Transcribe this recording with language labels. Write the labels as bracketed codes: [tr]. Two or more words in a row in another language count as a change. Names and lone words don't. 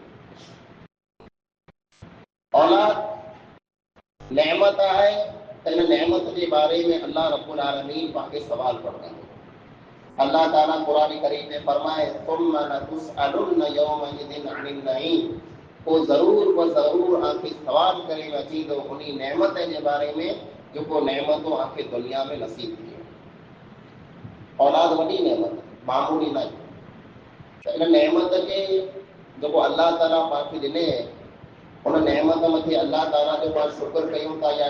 [sd] औलाद नेमत आहे त इन नेमत जे बारे में अल्लाह रब्बुल आलमीन पाण खे सवाल कंदो। अल्लाह ताला कुरान करीम में फरमाए, [ar] ثم لتسألن يومئذ عن النعيم. [sd] पोइ ज़रूर व ज़रूर आंखे सवाल करे अची तो उन नेमत जे बारे में जेको नेमतूं आंखे दुनिया में नसीब थी। औलाद वॾी नेमत, मामूली न। इन नेमत खे जेको अल्लाह ताला पाण खे ॾिने, उन नेमत मथे अल्लाह ताला जो पाण शुक्र कयूं था या